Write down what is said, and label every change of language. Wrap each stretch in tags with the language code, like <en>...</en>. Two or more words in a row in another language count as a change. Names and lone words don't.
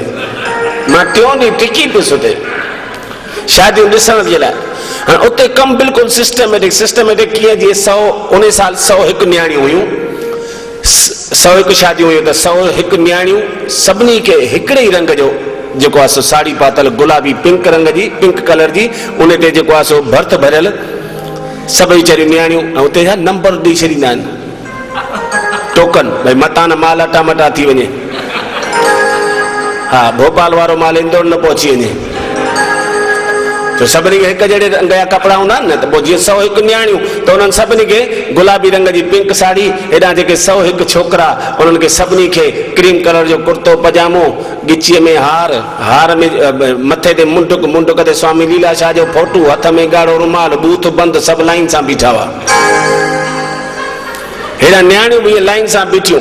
<sd>मां 3 ॾींहं टिकी पियुसि उते शादियूं ॾिसण जे लाइ। हाणे उते कमु बिल्कुलु सिस्टमेटिक कीअं, जीअं 100 उन साल 101 नियाणियूं हुयूं, 101 शादियूं हुयूं, त 101 नियाणियूं सभिनी खे हिकिड़े ई रंग जो जेको आहे सो साड़ी पातल, गुलाबी पिंक रंग जी,</sd> <en>pink color</en> <sd>जी, उन ते जेको आहे सो भर्थ भरियल सभई वीचारियूं नियाणियूं। ऐं उते छा नंबर ॾेई छॾींदा आहिनि, टोकन, भई मता न माल अटा मटा थी वञे। हा, भोपाल वारो माल इंदौर न पहुची वञे, तो सभिनी खे हिकु जहिड़े रंग जा कपिड़ा हूंदा आहिनि न, त पोइ जीअं 101 नियाणियूं, त उन्हनि सभिनी खे गुलाबी रंग जी पिंक साड़ी, हेॾां जेके 101 छोकिरा, उन्हनि खे सभिनी खे</sd> <en>cream color</en> <sd>जो कुर्तो पजामो, गिचीअ में हार में मथे ते मुंडुक ते स्वामी लीलाशाह जो फोटू, हथ में ॻाढ़ो रुमाल, बूथ बंदि, सभु लाइन सां बीठा हुआ। हेॾा नियाणियूं बि लाइन सां बीठियूं।</sd>